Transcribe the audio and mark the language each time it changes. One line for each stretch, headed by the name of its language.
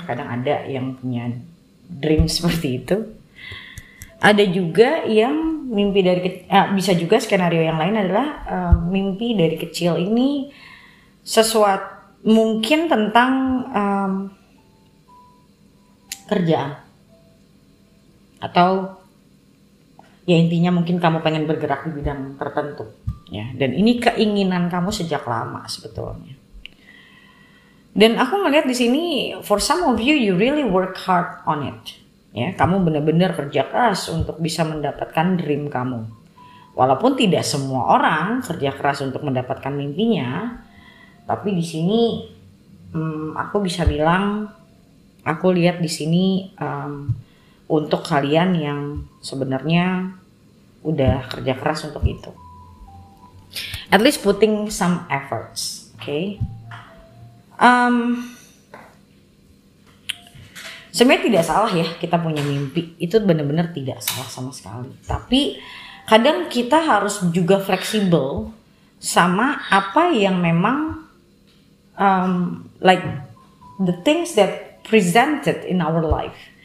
Indonesian: Kadang ada yang punya dream seperti itu. Ada juga yang mimpi dari bisa juga skenario yang lain adalah mimpi dari kecil ini sesuatu mungkin tentang kerjaan, atau ya intinya mungkin kamu pengen bergerak di bidang tertentu, ya, dan ini keinginan kamu sejak lama sebetulnya. Dan aku melihat di sini
English: for some of you really work hard on it,
Indonesian: Ya, kamu benar-benar kerja keras untuk bisa mendapatkan dream kamu. Walaupun tidak semua orang kerja keras untuk mendapatkan mimpinya, tapi di sini aku bisa bilang, aku lihat di sini untuk kalian yang sebenarnya udah kerja keras untuk itu.
English: At least putting some efforts, okay?
Indonesian: Sebenarnya tidak salah ya kita punya mimpi, itu benar-benar tidak salah sama sekali. Tapi kadang kita harus juga fleksibel sama apa yang memang
English: like the things that presented in our life.